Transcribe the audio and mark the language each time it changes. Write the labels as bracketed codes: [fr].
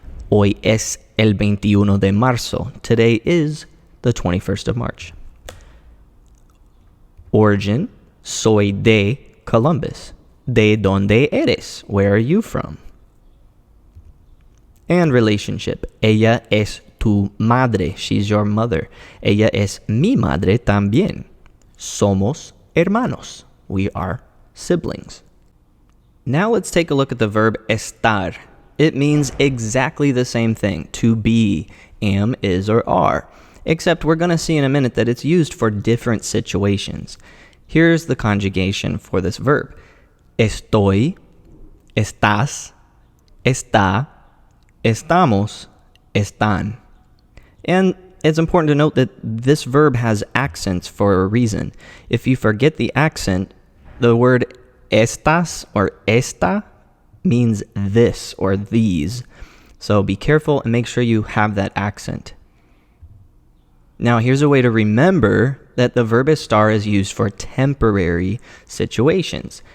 [es] Hoy es el 21 de marzo, [en] today is the 21st of March. [es] Origin, soy de Columbus, de donde eres, [en] where are you from? And relationship, [es] ella es tu madre, [en] she's your mother. [es] Ella es mi madre también. Somos hermanos, [en] we are siblings. Now let's take a look at the verb estar. It means exactly the same thing, to be, am, is, or are, except we're going to see in a minute that it's used for different situations. Here's the conjugation for this verb. [es] Estoy, estás, está, estamos, están. [en] And it's important to note that this verb has accents for a reason. If you forget the accent, the word estas or esta means this or these. So be careful and make sure you have that accent. Now here's a way to remember that the verb estar is used for temporary situations.